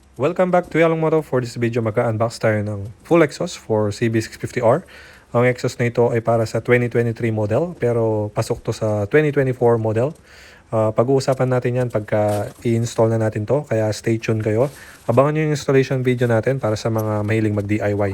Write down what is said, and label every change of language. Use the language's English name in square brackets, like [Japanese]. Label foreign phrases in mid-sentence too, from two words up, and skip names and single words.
[English] Welcome back to Yalong Moto. For this video, [Filipino] mag-unbox tayo ng [English] full exhaust [Filipino] for CB650R. Ang exhaust na ito ay para sa 2023 model pero pasok to sa 2024 model. Pag-uusapan natin yan pagka i-install na natin to, kaya [English] stay tuned [Filipino] kayo. Abangan nyo yung [English] installation video [Filipino] natin para sa mga mahiling mag-DIY.